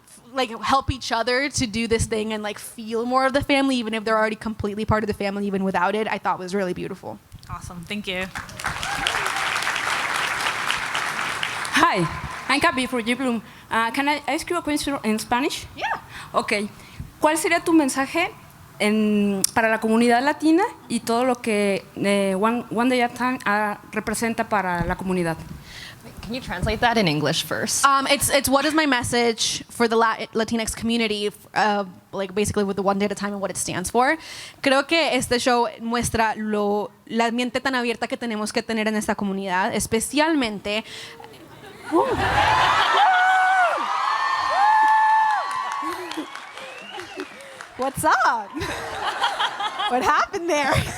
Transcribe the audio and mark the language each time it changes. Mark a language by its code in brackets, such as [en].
[en] Like, help each other to do this thing and like feel more of the family, even if they're already completely part of the family, even without it, I thought was really beautiful. Awesome, thank you. Hi, I'm Capi from Jiplum. Can I ask you a question in Spanish? Yeah. Okay. [es] ¿Cuál sería tu mensaje para la comunidad latina y todo lo que One Day at a Time representa para la comunidad? [en] Can you translate that in English first? It's what is my message for the Latinx community, like basically with the One Day at a Time and what it stands for. [es] Creo que este show muestra la mente tan abierta que tenemos que tener en esta comunidad, especialmente. [en] What's up? What happened there?